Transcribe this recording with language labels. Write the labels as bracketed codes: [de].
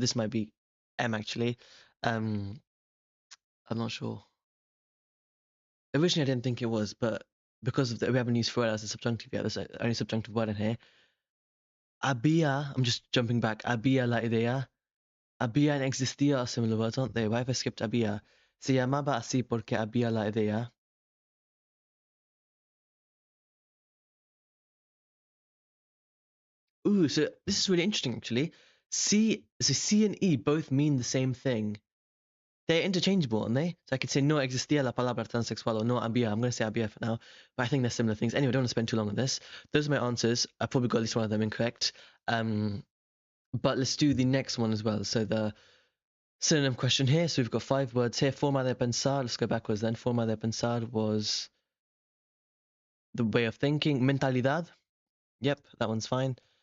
[en] This might be M actually. I'm not sure. Originally, I didn't think it was, but because of we haven't used fuera as a subjunctive yet, there's the only subjunctive word in here. Había, I'm just jumping back. [es] Había la idea. [en] Había and existía are similar words, aren't they? Why have I skipped había? [es] Se llamaba así porque había la idea. [en] Ooh, so this is really interesting actually. C and E both mean the same thing. They're interchangeable, aren't they? So I could say [es] no existía la palabra transexual [en] or no había. I'm going to say había for now, but I think they're similar things. Anyway, I don't want to spend too long on this. Those are my answers. I probably got at least one of them incorrect. But let's do the next one as well. So the synonym question here. So we've got 5 words here. Forma de pensar. Let's go backwards then. Forma de pensar was the way of thinking. Mentalidad. Yep, that one's fine.